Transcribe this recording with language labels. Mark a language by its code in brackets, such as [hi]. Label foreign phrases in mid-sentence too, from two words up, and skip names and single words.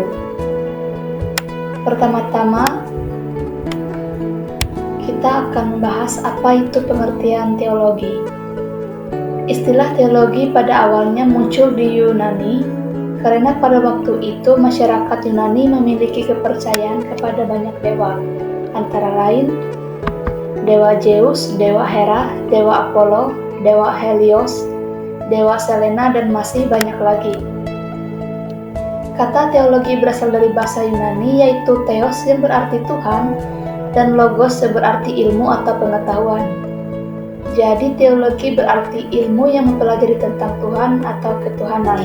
[id] Pertama-tama, kita akan membahas apa itu pengertian teologi. Istilah teologi pada awalnya muncul di Yunani karena pada waktu itu masyarakat Yunani memiliki kepercayaan kepada banyak dewa, antara lain Dewa Zeus, Dewa Hera, Dewa Apollo, Dewa Helios, Dewa Selena, dan masih banyak lagi. Kata teologi berasal dari bahasa Yunani, yaitu theos yang berarti Tuhan dan logos yang berarti ilmu atau pengetahuan. Jadi teologi berarti ilmu yang mempelajari tentang Tuhan atau ketuhanan.